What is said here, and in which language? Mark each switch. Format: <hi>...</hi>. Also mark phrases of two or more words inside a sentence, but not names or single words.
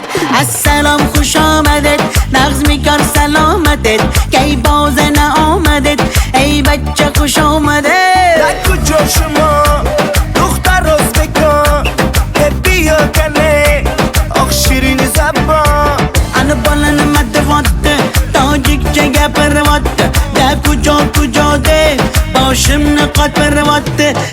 <tg>Ассалом хуш омадет, нағз микор саломатет, кай бозана омадет, эй бачча хуш омадет.</tg> <fa>در کجا شما دختر ازبکان که بیا کنه آخ شیرین زبان</fa> <uz>Ana bolani madavotti, tojikcha gapiryapti. Da</uz> <tg>куҷо куҷо</tg> <uz>deb boshimni qotiryapti.</uz>